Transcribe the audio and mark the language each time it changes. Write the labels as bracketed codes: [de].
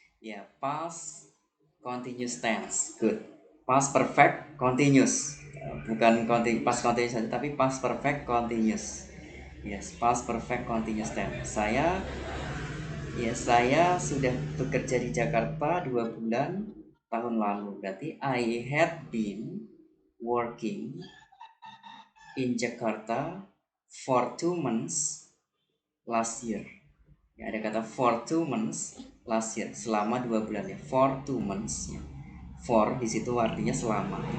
[en] Ya, past continuous tense. Good. [id] Past perfect continuous. Bukan past continuous saja, tapi past perfect continuous. [en] Yes, past perfect continuous tense. [id] Saya sudah bekerja di Jakarta 2 bulan tahun lalu. Berarti [en] I had been working in Jakarta for 2 months last year. [id] Ya, ada kata [en] for 2 months last year, [id] selama 2 bulan ya. [en] For 2 months [id] ya. For di situ artinya selama.